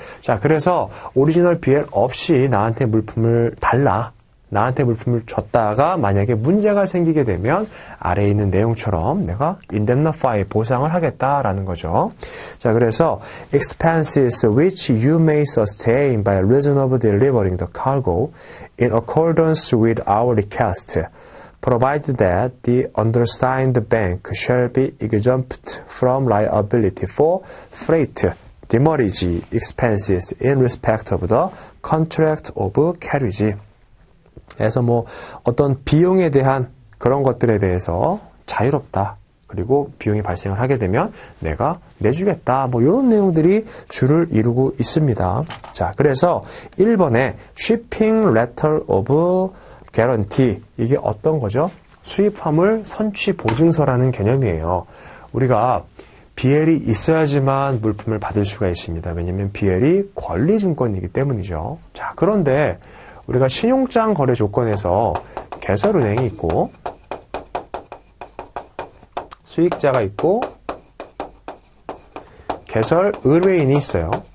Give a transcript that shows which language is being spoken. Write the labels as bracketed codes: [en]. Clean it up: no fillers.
[ko] 자, 그래서 오리지널 BL 없이 나한테 물품을 나한테 물품을 줬다가 만약에 문제가 생기게 되면 아래에 있는 내용처럼 내가 indemnify, 보상을 하겠다라는 거죠. 자, 그래서 [en] expenses which you may sustain by reason of delivering the cargo in accordance with our request, provided that the undersigned bank shall be exempt from liability for freight, demurrage expenses in respect of the contract of carriage. [ko] 그래서 어떤 비용에 대한 그런 것들에 대해서 자유롭다. 그리고 비용이 발생을 하게 되면 내가 내주겠다. 이런 내용들이 주를 이루고 있습니다. 자, 그래서 1번에 shipping letter of guarantee. 이게 어떤 거죠? 수입화물 선취 보증서라는 개념이에요. 우리가 BL이 있어야지만 물품을 받을 수가 있습니다. 왜냐하면 BL이 권리증권이기 때문이죠. 자, 그런데 우리가 신용장 거래 조건에서 개설은행이 있고 수익자가 있고 개설 의뢰인이 있어요.